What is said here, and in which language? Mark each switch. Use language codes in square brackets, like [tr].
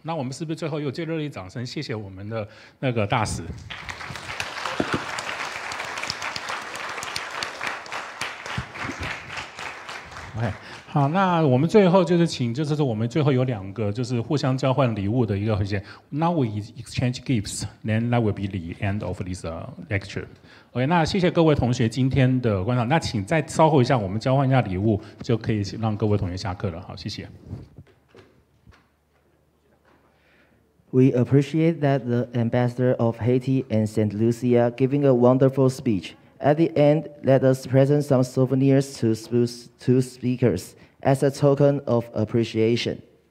[zh] 那我们是不是最后有最热烈的掌声，谢谢我们的那个大使。 OK， 好，那我们最后就是请，就是我们最后有2个就是互相交换礼物的一个环节。 [en] Now we exchange gifts, then that will be the end of this lecture. [zh] OK， 那谢谢各位同学今天的观赏。那请再稍后一下，我们交换一下礼物，就可以让各位同学下课了。好，谢谢。 [en] We appreciate that the ambassador of Haiti and Saint Lucia giving a wonderful speech. At the end, let us present some souvenirs to speakers as a token of appreciation.